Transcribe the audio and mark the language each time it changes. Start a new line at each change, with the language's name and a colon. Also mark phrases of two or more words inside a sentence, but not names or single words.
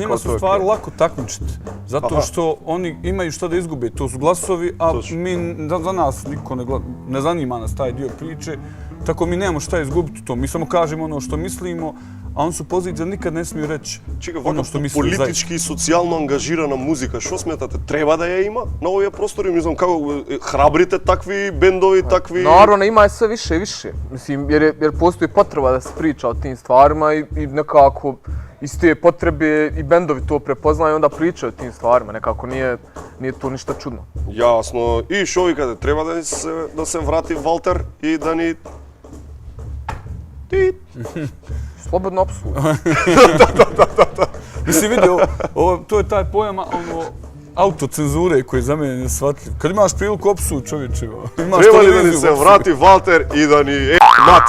Bosnian: S njima su stvari lako takmičiti, zato što oni imaju šta da izgube, to su glasovi, a za nas niko ne zanima nas taj dio priče, tako mi nemamo šta izgubiti to, mi samo kažemo ono što mislimo, a oni su poziciji da nikad ne smiju reći ono što misle zaista.
Macedonian: Политички и социјално ангажирана музика, што сметате, треба да ја има на овие простори? Мислам, како храбрите такви бендови, такви...
Bosnian: Naravno, ima je sve više i više, mislim, jer postoji potreba da se priča o tim stvarima i nekako iz te potrebe i bendovi to prepoznaju i onda pričaju o tim stvarima, nekako nije to ništa čudno.
Macedonian: Јасно. И што викате, треба да се врати Валтер и да ни...
Bosnian: Slobodno apsolutno. Mislim, vidi, to je taj pojam autocenzure koji je za mene neshvatljiv. Kad imaš priliku opsuj čovječe, imaš
Macedonian: треба ли да ни се врати Валтер и да ни матер?